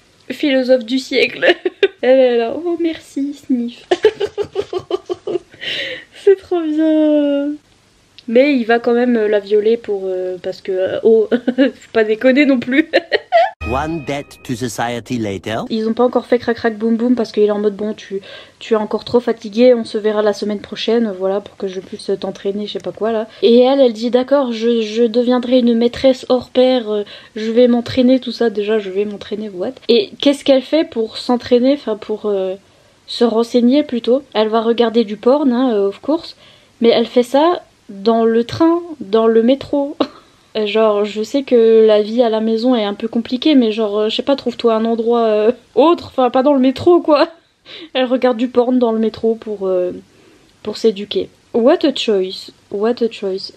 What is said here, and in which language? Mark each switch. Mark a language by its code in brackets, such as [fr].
[fr] Philosophe du siècle. Elle est là, oh merci Sniff. C'est trop bien. Mais il va quand même la violer pour parce que oh, faut pas déconner non plus. [en] One debt to society later. [fr] Ils ont pas encore fait crac crac boum boum parce qu'il est en mode bon tu es encore trop fatigué, on se verra la semaine prochaine, voilà, pour que je puisse t'entraîner, je sais pas quoi là. Et elle dit d'accord, je deviendrai une maîtresse hors pair, je vais m'entraîner, tout ça, déjà je vais m'entraîner, what. Et qu'est-ce qu'elle fait pour s'entraîner, enfin pour se renseigner plutôt? Elle va regarder du porn, hein, of course, mais elle fait ça dans le train, dans le métro. Genre, je sais que la vie à la maison est un peu compliquée, mais genre, je sais pas, trouve-toi un endroit autre, enfin pas dans le métro quoi. Elle regarde du porn dans le métro pour s'éduquer. [en] What a choice, what a choice.